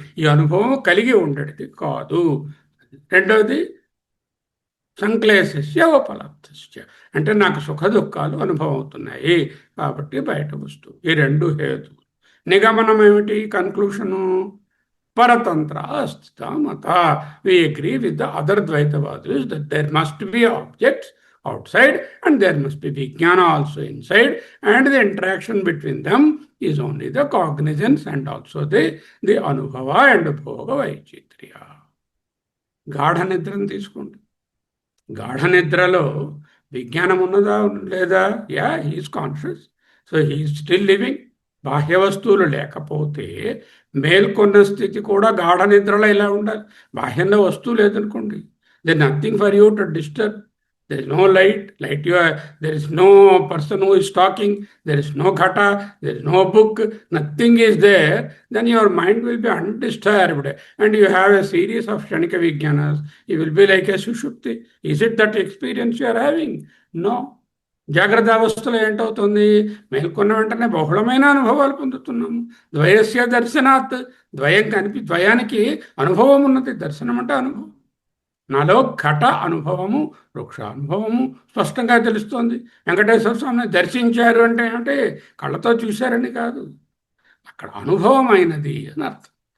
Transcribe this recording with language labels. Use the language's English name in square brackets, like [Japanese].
[Telugu] ఈ అనుభవం కలిగి ఉండేది కాదు. రెండవది సంక్లేశస్య ఉపలబ్ధస్య, అంటే నాకు సుఖ దుఃఖాలు అనుభవం అవుతున్నాయి కాబట్టి బయట వస్తువు. ఈ 2 హేతువులు. నిగమనం ఏమిటి? కన్క్లూషను [Sanskrit] Paratantra Asthita Mata. [English] We agree with the other Dvaitavadis that there must be objects outside and there must be Vijnana also inside, and the interaction between them is only the cognizance and also the Anubhava and Bhoga Vaichitriya. [Telugu] గాఢ నిద్రను తీసుకోండి. గాఢ నిద్రలో విజ్ఞానం ఉన్నదా లేదా? [English] Yeah, he's conscious, so he's still living. [Telugu] బాహ్య వస్తువులు లేకపోతే మేల్కొన్న స్థితి కూడా గాఢ నిద్రలో ఇలా ఉండాలి. బాహ్యంలో వస్తువు లేదనుకోండి, [English] There nothing for you to disturb. There is no light. There is no person who is talking. There is no ghata. There is no book. Nothing is there. Then your mind will be undisturbed, and you have a series of kshanika vijnanas. You will be like a sushupti. Is it that experience you are having? No. [Telugu] జాగ్రత్త అవస్థలో ఏంటవుతుంది? మేల్కొన్న వెంటనే బహుళమైన అనుభవాలు పొందుతున్నాము. ద్వయస్య దర్శనాత్, ద్వయానికి అనుభవం ఉన్నది. దర్శనం అంటే అనుభవం. నాలో ఘట అనుభవము, వృక్ష అనుభవము స్పష్టంగా తెలుస్తోంది. వెంకటేశ్వర స్వామిని దర్శించారు అంటే ఏమిటి? కళ్ళతో చూశారని కాదు, అక్కడ అనుభవం అయినది అని అర్థం.